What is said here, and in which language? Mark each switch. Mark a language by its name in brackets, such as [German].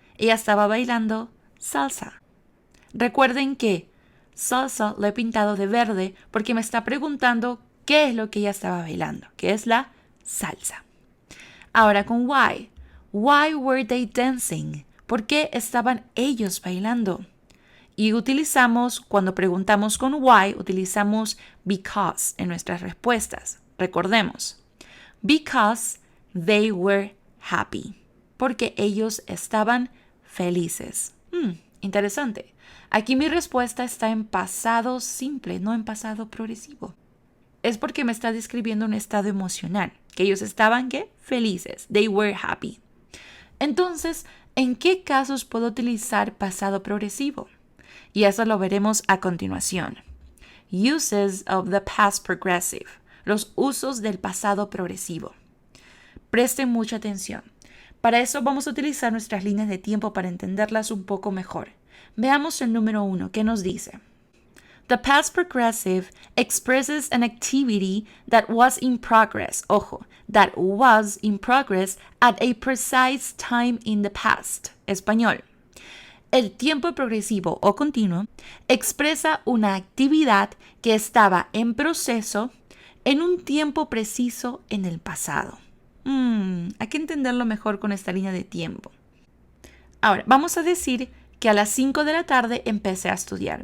[Spanish] Ella estaba bailando salsa. Recuerden que salsa lo he pintado de verde porque me está preguntando qué es lo que ella estaba bailando, que es la salsa. Ahora con why. [English] Why were they dancing? [Spanish] ¿Por qué estaban ellos bailando? Y utilizamos, cuando preguntamos con why, utilizamos because en nuestras respuestas. Recordemos. [English] Because they were happy. [Spanish] Porque ellos estaban felices. Interesante. Aquí mi respuesta está en pasado simple, no en pasado progresivo. Es porque me está describiendo un estado emocional, que ellos estaban, ¿qué? Felices. [English] They were happy. [Spanish] Entonces, ¿en qué casos puedo utilizar pasado progresivo? Y eso lo veremos a continuación. [English] Uses of the past progressive. [Spanish] Los usos del pasado progresivo. Presten mucha atención. Para eso vamos a utilizar nuestras líneas de tiempo para entenderlas un poco mejor. Veamos el número 1, ¿qué nos dice? [English] The past progressive expresses an activity that was in progress. Ojo, that was in progress at a precise time in the past. [Spanish] Español. El tiempo progresivo o continuo expresa una actividad que estaba en proceso en un tiempo preciso en el pasado. Hay que entenderlo mejor con esta línea de tiempo. Ahora, vamos a decir que a las 5 de la tarde empecé a estudiar.